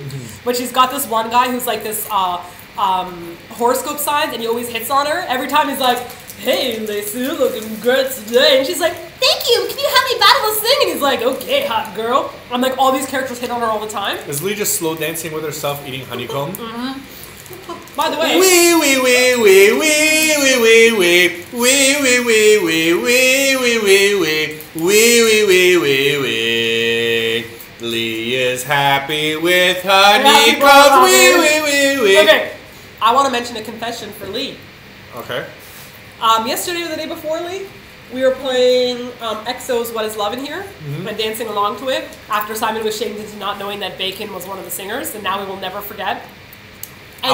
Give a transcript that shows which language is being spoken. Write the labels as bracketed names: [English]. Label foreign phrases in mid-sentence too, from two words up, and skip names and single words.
[English] But she's got this one guy who's like this horoscope signs, and he always hits on her. Every time he's like, hey, Lacey, you're looking good today. And she's like, thank you, can you help me battle this thing? And he's like, okay, hot girl. I'm like, all these characters hit on her all the time. Is Lee just slow dancing with herself eating honeycomb? By the way. Wee wee wee wee wee wee wee wee wee wee wee wee wee wee wee wee wee wee wee. Lee is happy with honeycombs. Wee wee wee wee. Okay, I want to mention a confession for Lee. Okay. Yesterday or the day before, Lee, we were playing EXO's What Is Love in Here and dancing along to it after Simon was shamed into not knowing that Bacon was one of the singers, and now we will never forget. And